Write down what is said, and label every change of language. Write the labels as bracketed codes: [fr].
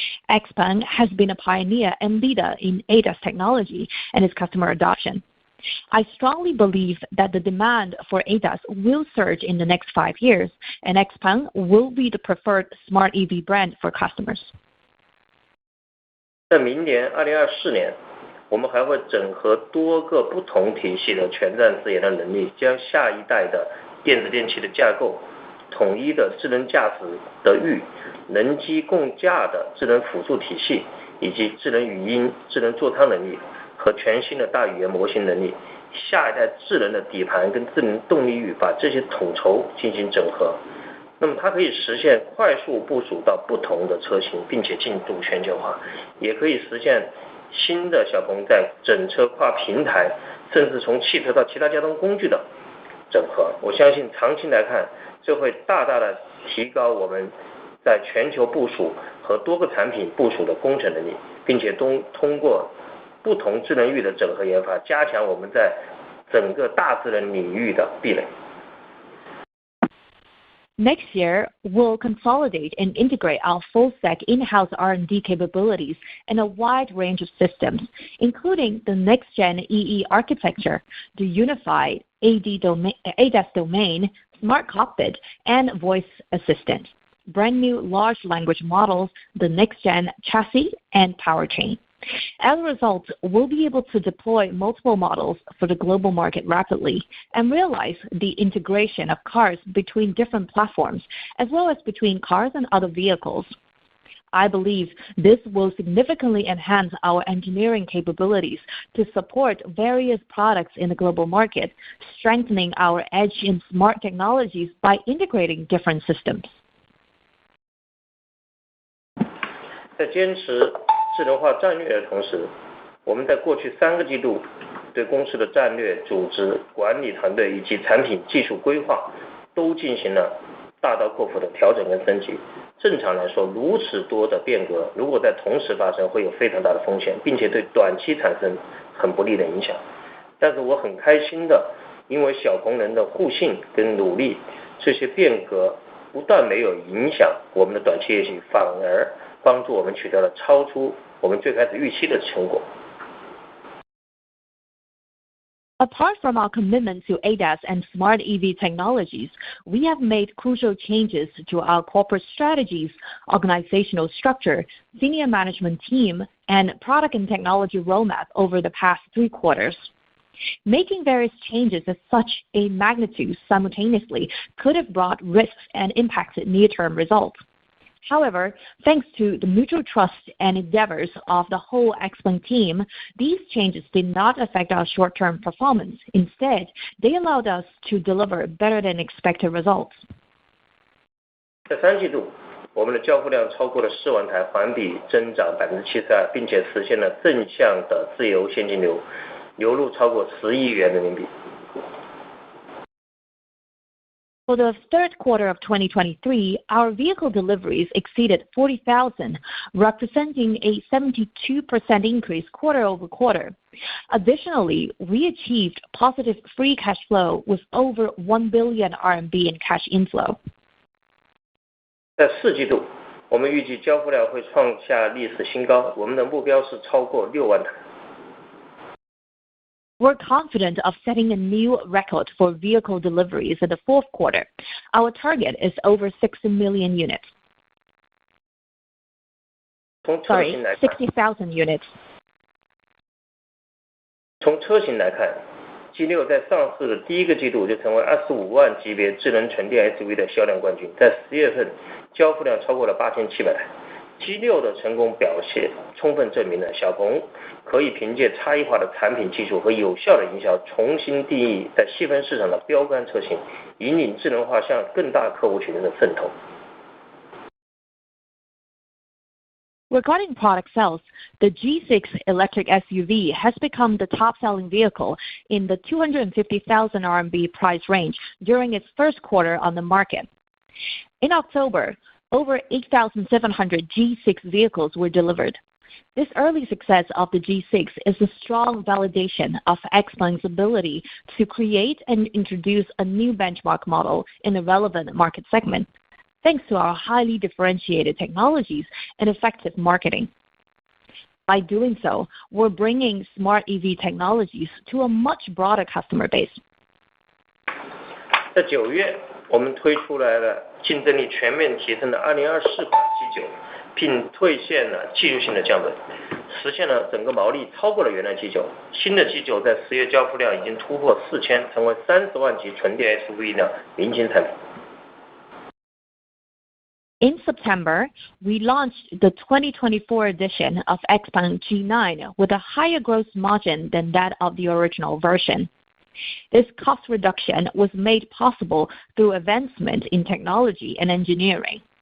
[en] XPeng has been a pioneer and leader in ADAS technology and its customer adoption. I strongly believe that the demand for ADAS will surge in the next 5 years, and XPeng will be the preferred smart EV brand for customers. [zh] 在明年2024年，我们还会整合多个不同体系的全站自研的能力，将下一代的电子电器的架构、统一的智能驾驶的域、人机共驾的智能辅助体系，以及智能语音、智能座舱能力和全新的大语言模型能力，下一代智能的底盘跟智能动力域，把这些统筹进行整合。那么它可以实现快速部署到不同的车型，并且进入全球化，也可以实现新的小鹏在整车跨平台，甚至从汽车到其他交通工具的整合。我相信长期来看，这会大大的提高我们在全球部署和多个产品部署的工程能力，并且通过不同智能域的整合研发，加强我们在整个大智能领域的壁垒。 [en] Next year, we'll consolidate and integrate our full-stack in-house R&D capabilities in a wide range of systems, including the next-gen EE architecture, the unified ADAS domain, smart cockpit, and voice assistant, brand new large language models, the next-gen chassis, and powertrain. As a result, we'll be able to deploy multiple models for the global market rapidly and realize the integration of cars between different platforms, as well as between cars and other vehicles. I believe this will significantly enhance our engineering capabilities to support various products in the global market, strengthening our edge in smart technologies by integrating different systems. [zh] 在坚持智能化战略的同时，我们在过去3个季度对公司的战略、组织、管理团队以及产品技术规划都进行了大刀阔斧的调整跟升级。正常来说，如此多的变革如果在同时发生，会有非常大的风险，并且对短期产生很不利的影响。但是我很开心的，因为小鹏人的互信跟努力，这些变革不但没有影响我们的短期业绩，反而帮助我们取得了超出我们最开始预期的成果。 [en] Apart from our commitment to ADAS and smart EV technologies, we have made crucial changes to our corporate strategies, organizational structure, senior management team, and product and technology roadmap over the past 3 quarters. Making various changes of such a magnitude simultaneously could have brought risks and impacted near-term results. However, thanks to the mutual trust and endeavors of the whole XPeng team, these changes did not affect our short-term performance. Instead, they allowed us to deliver better than expected results. [zh] 在3季度，我们的交付量超过了4万台，环比增长72%，并且实现了正向的自由现金流，流入超过10亿元人民币。 [en] For the third quarter of 2023, our vehicle deliveries exceeded 40,000, representing a 72% increase quarter-over-quarter. Additionally, we achieved positive free cash flow with over 1 billion RMB in cash inflow. [zh] 在4季度，我们预计交付量会创下历史新高，我们的目标是超过6万台。 [en] We're confident of setting a new record for vehicle deliveries in the fourth quarter. Our target is over 60 million units. 60,000 units. [zh] 从车型来看 ，G6 在上市的第一个季度就成为25万级别智能纯电 SUV 的销量冠军，在10月份交付量超过了8700台。 G6 的成功表现充分证明了小鹏可以凭借差异化的产品技术和有效的营销，重新定义在细分市场的标杆车型，引领智能化向更大客户群的渗透。 [en] Regarding product sales, the G6 electric SUV has become the top-selling vehicle in the 250,000 RMB price range during its first quarter on the market. In October, over 8,700 G6 vehicles were delivered. This early success of the G6 is a strong validation of XPeng's ability to create and introduce a new benchmark model in a relevant market segment, thanks to our highly differentiated technologies and effective marketing. By doing so, we're bringing smart EV technologies to a much broader customer base. [zh] 在9月，我们推出来了竞争力全面提升的2024款 G9， 并兑现了技术性的降本，实现了整个毛利超过了原来 G9。新的 G9 在10月交付量已经突破4000，成为30万级纯电 SUV 的明星产品。 [en] In September, we launched the 2024 edition of XPeng G9 with a higher gross margin than that of the original version. This cost reduction was made possible through advancement in technology and engineering.